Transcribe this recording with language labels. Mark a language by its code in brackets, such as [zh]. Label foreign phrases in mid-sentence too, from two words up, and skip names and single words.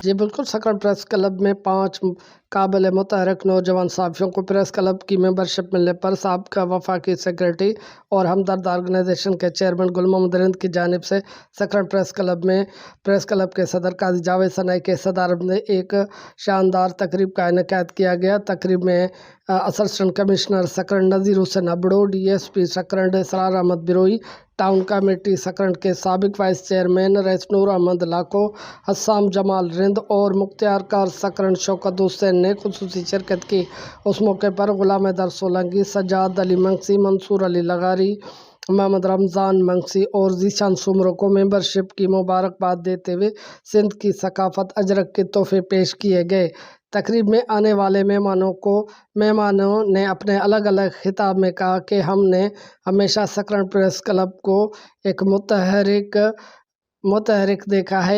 [ur] جی بالکل، سکرنڈ پریس کلب میں 5 قابل متحرک نوجوان صحافیوں کو پریس کلب کی ممبرشپ ملنے پر سابقہ وفاقی سیکرٹری اور ہمدرد آرگنائزیشن کے چیئرمین گل محمد رند کی جانب سے سکرنڈ پریس کلب میں پریس کلب کے صدر قاضی جاوید ثنائی کے صدارت میں ایک شاندار تقریب کا انعقاد کیا گیا. تقریب میں اسسٹنٹ کمشنر سکرنڈ نذیر حسین ابڑو، DSP سکرنڈ سرار احمد بروہی، ٹاؤن کمیٹی سکرنڈ کے سابق وائس چیئرمین رئیس نور احمد لاکو، حسام جمال رند اور مختیار کار سکرنڈ شوکت حسین نے خصوصی شرکت کی. اس موقع پر غلام حیدر سولنگی، سجاد علی مگسی، منصور علی لغاری، محمد رمضان مگسی اور ذیشان سومرو کو ممبرشپ کی مبارکباد دیتے ہوئے سندھ کی ثقافت اجرک کے تحفے پیش کیے گئے. تقریب میں آنے والے مہمانوں نے اپنے الگ الگ خطاب میں کہا کہ ہم نے ہمیشہ سکرنڈ پریس کلب کو ایک متحرک دیکھا ہے.